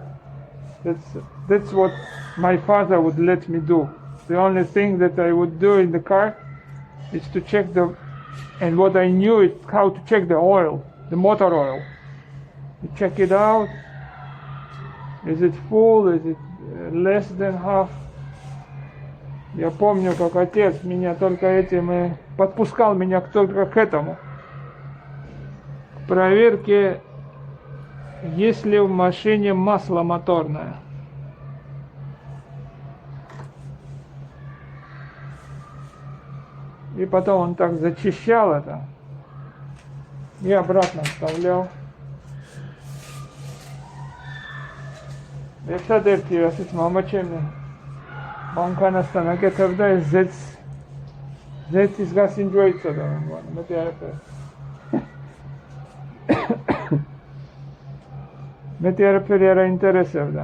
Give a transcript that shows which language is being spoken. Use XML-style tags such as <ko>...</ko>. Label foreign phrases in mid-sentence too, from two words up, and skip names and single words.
<en>That's what my father would let me do. The only thing that I would do in the car is to check and what I knew is how to check the oil, the motor oil. You check it out. Is it full? Is it less than half?</en> <ru>Я помню, как отец меня только этим и подпускал меня только к этому. К проверке, есть ли в машине масло моторное. И потом он так зачищал это и обратно вставлял.</ru> <ka>ერთადერთი ასეთ მამაჩემი მანქანასთან აკეთებდა ეს ზეთის გასინჯვა იცოდა მეტი არაფერი. მეტი არაფერი არ აინტერესებდა.</ka>